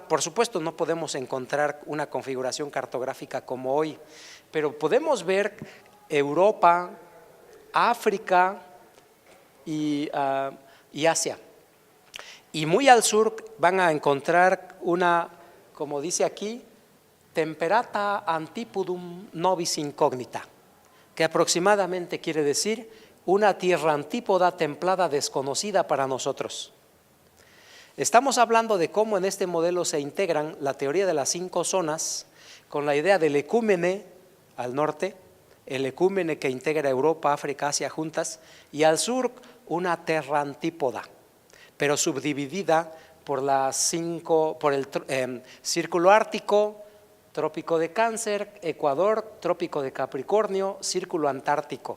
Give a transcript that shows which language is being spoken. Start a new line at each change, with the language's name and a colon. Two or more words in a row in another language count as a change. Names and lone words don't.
Spanish: Por supuesto no podemos encontrar una configuración cartográfica como hoy, pero podemos ver Europa, África y Asia. Y muy al sur van a encontrar una, como dice aquí,
Latin: temperata antipodum nobis incognita,
Spanish: que aproximadamente quiere decir una tierra antípoda templada desconocida para nosotros. Estamos hablando de cómo en este modelo se integran la teoría de las 5 zonas con la idea del ecúmene al norte, el ecúmene que integra Europa, África, Asia juntas, y al sur una terra antípoda, pero subdividida por el círculo ártico, trópico de Cáncer, Ecuador, trópico de Capricornio, círculo antártico.